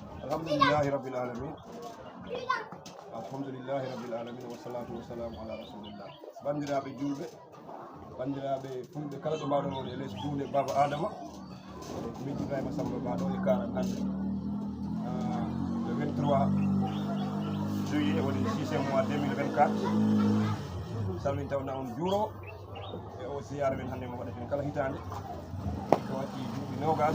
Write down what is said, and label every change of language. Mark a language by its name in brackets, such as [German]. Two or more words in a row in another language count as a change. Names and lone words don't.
[Arabic] الحمد لله رب العالمين. الحمد لله رب العالمين والصلاة والسلام على رسول الله. [Fula] Bandiraɓe julɓe, bandiraɓe fulɓe kala ɗo mbawɗon woni e less juuɗe Baba Adama. Min Ibrahima Samba Ba ɗo e Karan hande [French] le 23 juillet [Fula] woni [French] 6e mois [Fula] 2024. Salmin tawna on juuro e o ziyara men hande mo waɗaten kala hitande ko watti duuɓi nogas.